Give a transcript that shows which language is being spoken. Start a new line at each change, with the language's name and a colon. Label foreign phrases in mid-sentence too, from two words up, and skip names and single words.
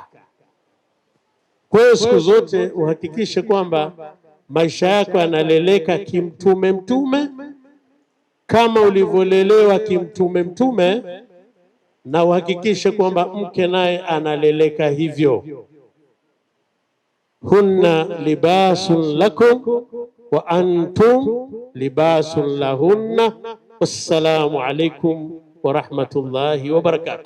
Swahili: Kwa hiyo siku zote uhakikishe kwamba maisha yako yanaleleka kimtume kama ulivyolelewa kimtume, na uhakikishe kwamba mke naye analeleka hivyo.
Arabic: هن لباس لكم وأنتم لباس لهن. والسلام عليكم ورحمة الله وبركاته.